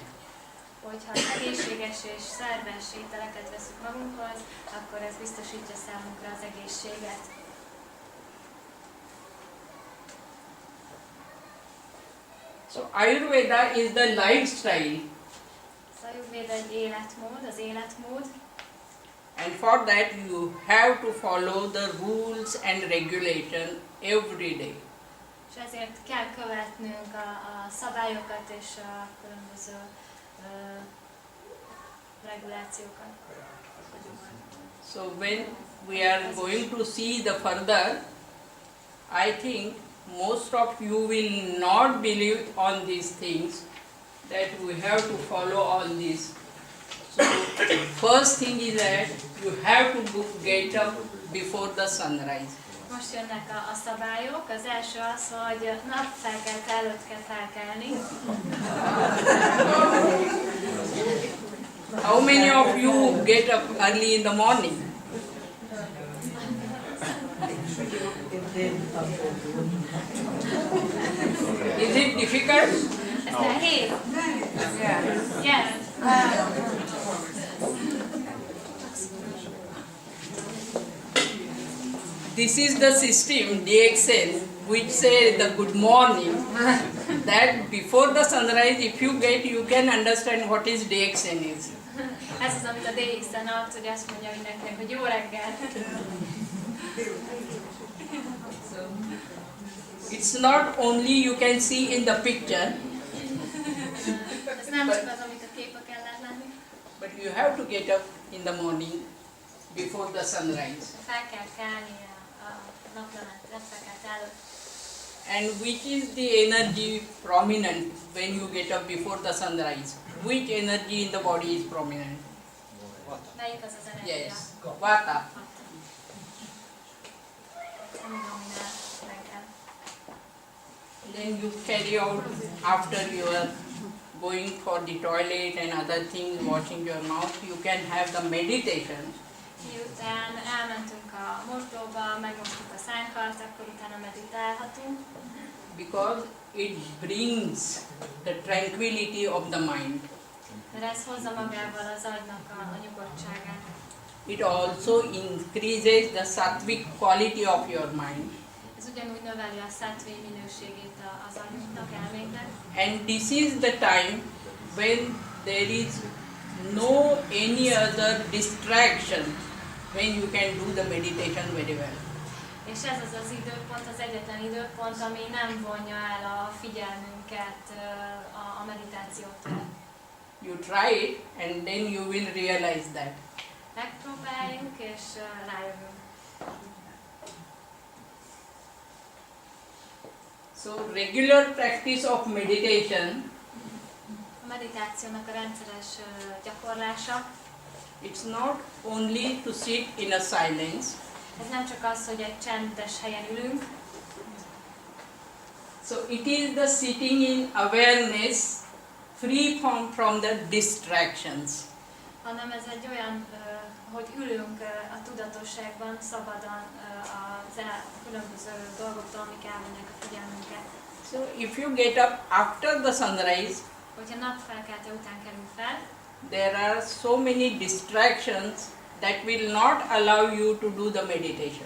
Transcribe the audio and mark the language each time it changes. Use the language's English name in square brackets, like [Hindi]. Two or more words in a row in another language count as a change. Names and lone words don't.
[Hungarian] Hogyha egészséges és szerves ételeket veszünk magunkhoz, akkor ez biztosítja számunkra az egészséget. [English] So Ayurveda is the lifestyle, [Hungarian] Az Ajurvéda egy életmód, az életmód, [English] and for that you have to follow the rules and regulation every day. [Hungarian] és ezért kell követnünk a szabályokat és a különböző regulációkat. [English] So when we are going to see the further, I think most of you will not believe on these things, that we have to follow all this. So first thing is that you have to get up before the sunrise. [Hungarian] Most jönnek a szabályok. Az első az, hogy napfelkelt előtt kell felkelni. [English] How many of you get up early in the morning? Is it difficult? [Hungarian] Ez nehéz? [English] Yes. This is the system, DXN, which says the good morning. That before the sunrise, if you get, you can understand what is DXN is. [Hungarian] Ez az, amit a DX-en ad, hogy azt mondja mindenkinek, hogy jó reggel. [English] It's not only you can see in the picture, [Hungarian] Ez nem csak az, amit a képeken lehet látni. [English] but you have to get up in the morning before the sunrise. [Hungarian] Fel kell kelni a napfelkelt előtt. [English] And which is the energy prominent when you get up before the sunrise? Which energy in the body is prominent? [Hungarian] Melyik az az energia? [English] Yes, Vata. [Hungarian] Ami dominál reggel. [English] Then you carry out after you are going for the toilet and other things, washing your mouth, you can have the meditation. [Hungarian] Miután elmentünk a mosdóba, megmostuk a szánkat, akkor utána meditálhatunk. [English] Because it brings the tranquility of the mind. [Hungarian] Mert ez hozza magával az agynak a nyugodtságát. [English] It also increases the sattvic quality of your mind. [Hungarian] Ez ugyanúgy növeli a sattvi minőségét az agyunknak, elménknek. [English] And this is the time when there is no any other distraction, when you can do the meditation very well. [Hungarian] És ez az az időpont, az egyetlen időpont, ami nem vonja el a figyelmünket a meditációtól. [English] You try it and then you will realize that. [Hungarian] Megpróbáljunk és rájövünk. [English] So regular practice of meditation, [Hungarian] A meditációnak a rendszeres gyakorlása, [English] it's not only to sit in a silence. [Hungarian] ez nem csak az, hogy egy csendes helyen ülünk, [English] So it is the sitting in awareness, free from the distractions. [Hungarian] hanem ez egy olyan, hogy ülünk a tudatosságban, szabadon a különböző dolgoktól, amik elvennek a figyelmünket. [English] So if you get up after the sunrise, [Hungarian] Hogyha napfelkelte után kerül fel, [English] there are so many distractions that will not allow you to do the meditation.